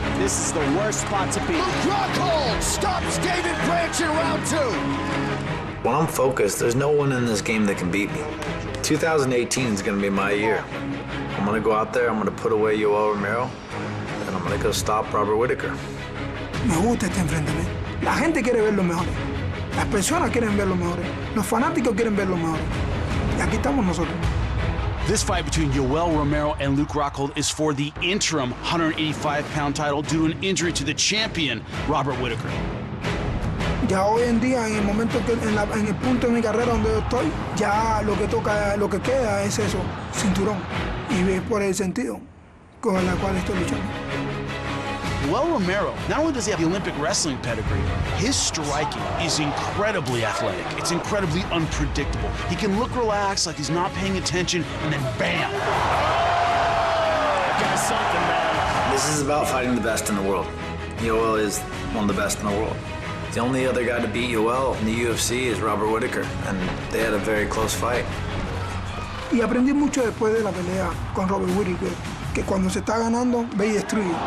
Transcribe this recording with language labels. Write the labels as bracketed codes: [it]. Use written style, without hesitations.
[en] This is the worst spot to be. Luke Rockhold stops David Branch in round 2. When I'm focused, there's no one in this game that can beat me. 2018 is going to be my year. I'm going to go out there, I'm going to put away Yoel Romero, and I'm going to go stop Robert Whittaker. [es] Me gusta este enfrentamiento. La gente quiere ver los mejores. Las personas quieren ver los mejores. Los fanáticos quieren ver los mejores. Y aquí estamos nosotros. [en] This fight between Yoel Romero and Luke Rockhold is for the interim 185-pound title due to an injury to the champion, Robert Whittaker. [es] Ya hoy en día, en el momento que en el punto de mi carrera donde yo estoy, ya lo que queda es eso, cinturón. Y es por el sentido con el cual estoy luchando. [en] Yoel Romero, not only does he have the Olympic wrestling pedigree, his striking is incredibly athletic. It's incredibly unpredictable. He can look relaxed, like he's not paying attention, and then bam! Got something, man. This is about fighting the best in the world. Yoel is one of the best in the world. The only other guy to beat Yoel in the UFC is Robert Whittaker, and they had a very close fight. [es] Y aprendí mucho después de la pelea con Robert Whittaker, que cuando se está ganando, ve y destruye.